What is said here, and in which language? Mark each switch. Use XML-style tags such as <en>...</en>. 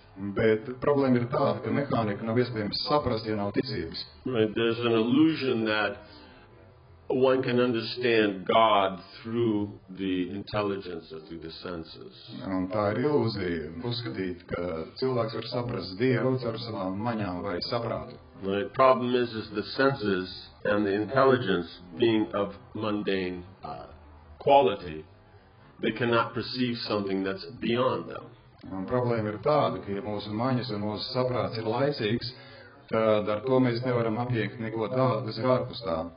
<lv>Bet problēma ir tāda, ka mehānika nav iespējams saprast, ja nav ticības.</lv> <en>Right? There's an illusion that one can understand God through the intelligence or through the senses.</en> <lv>Un tā ir ilūzija uzskatīt, ka cilvēks var saprast Dievu caur savām maņām vai saprātu.</lv> <en>The problem is the senses and the intelligence being of mundane quality, they cannot perceive something that's beyond them.</en> <lv>Un problēma ir tāda, ka ja mūsu maņas un mūsu saprāts ir laicīgs, tad ar to mēs nevaram apiekt neko tādu, kas ir ārpus tā.</lv>